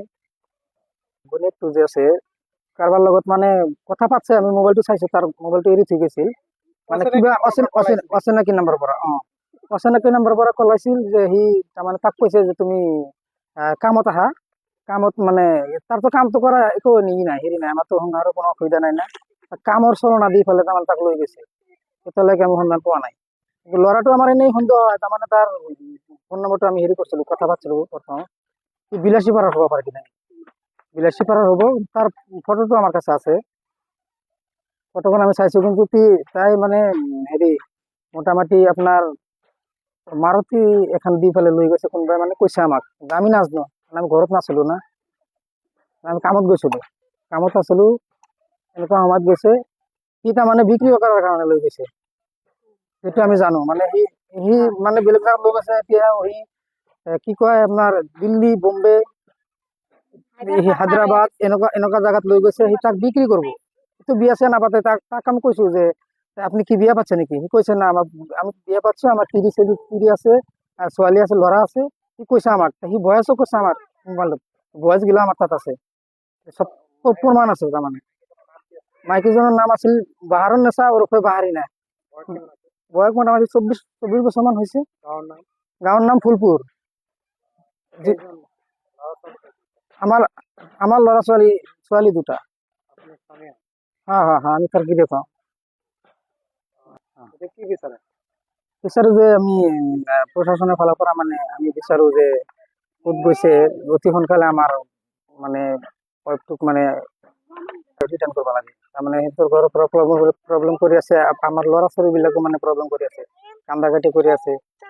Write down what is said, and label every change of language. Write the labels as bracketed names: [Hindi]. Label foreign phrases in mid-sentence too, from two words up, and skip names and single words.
[Assamese] বনেটটো যে আছে কাৰোবাৰ লগত মানে কথা পাতছে, আমি মোবাইলটো চাইছো, তাৰ মোবাইলটো এৰি থৈ গৈছিল, মানে কিবা অচিনাকি নাম্বাৰৰ পৰা অচিনাকি নাম্বাৰৰ পৰা কল আহিছিল যে সি তাৰমানে তাক কৈছে যে তুমি কামত আহা, কামত মানে তাৰতো কামটো কৰা একো নাই হেৰি নাই, আমাৰতো সংসাৰৰ কোনো অসুবিধা নাই না, কামৰ চলনা দি পেলাই তাৰমানে তাক লৈ গৈছে। এতিয়ালৈকে আমি সন্ধান পোৱা নাই। কিন্তু ল'ৰাটো আমাৰ এনেই সন্দেহ হয়, তাৰমানে তাৰ ফোন নম্বৰটো আমি হেৰি কৰিছিলো, কথা পাতিছিলো প্ৰথম, সি বিলাসী পাৰাৰ হ'ব পাৰে কিনা, বিলাসী পারার হবো। তার ফটোটো আমার কাছে আছে, ফটোখন আমি চাইছো, কিন্তু তাই মানে হেৰি মোটামুটি আপনার মাৰুতি এখন দি পেলাই লৈ গৈছে কোনোবাই, মানে কৈছে আমাক, আমি নাজানো, মানে আমি ঘৰত নাছিলো না, আমি কামত গৈছিলো, কামত আছিলো, এনেকুৱা সময়ত গৈছে, সি তাৰমানে বিক্ৰী কৰাৰ কাৰণে লৈ গৈছে, সেইটো আমি জানো। মানে সি মানে বেলেগ জাগাত লৈ গৈছে, এতিয়া সি কি কয় আপোনাৰ দিল্লী, বোম্বে, হায়দৰাবাদ এনেকুৱা এনেকুৱা জাগাত লৈ গৈছে, সি তাক বিক্ৰী কৰিব। তো বিয়া চিয়া নাপাতে, তাক আমি কৈছো যে [Bangla] আপনি কি বিয়া পাচ্ছে [Assamese] নেকি? সি কৈছে না আমি বিয়া পাচ্ছি, আমার তিৰি আছে, আর ছোৱালী আছে, ল'ৰা আছে। সি কৈছে আমাক, সি ভয়েসও কৈছে আমার মোবাইলত, ভয়েস গিলা আমার তাত আছে, সব প্রমাণ আছে তাৰমানে। মাইকীজনৰ নাম আছিল বাহাৰুন নেছা ওরফে বাহারি না, বয়স মোটামুটি 24 বছর মান হয়েছে। গাঁৱৰ নাম ফুলপুৰ। আমার আমার ল'ৰা ছোৱালী দুটা। হ্যাঁ হ্যাঁ হ্যাঁ, আমি তার কি দেখাও বিচাৰো যে আমি প্ৰশাসনৰ ফালৰ পৰা মানে আমি বিচাৰো যে ক'ত গৈছে অতি সোনকালে আমাৰ মানে ৱাইফটোক মানে ৰিটাৰ্ণ কৰিব লাগে। তাৰমানে সিহঁতৰ ঘৰৰ পৰা প্ৰব্লেম কৰি আছে, আমাৰ ল'ৰা ছোৱালীবিলাকো মানে প্ৰব্লেম কৰি আছে, কান্দা কাটি কৰি আছে।